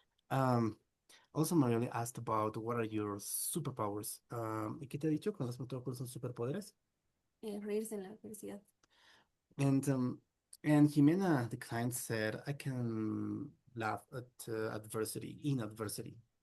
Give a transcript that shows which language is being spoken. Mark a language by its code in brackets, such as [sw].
[en] Um, Also, Mariole asked about what are your superpowers. [es] ¿Y qué te ha dicho cuando has preguntado cuáles son sus superpoderes? Reírse en la adversidad. [en] And and Jimena, the client, said, I can laugh at adversity, in adversity.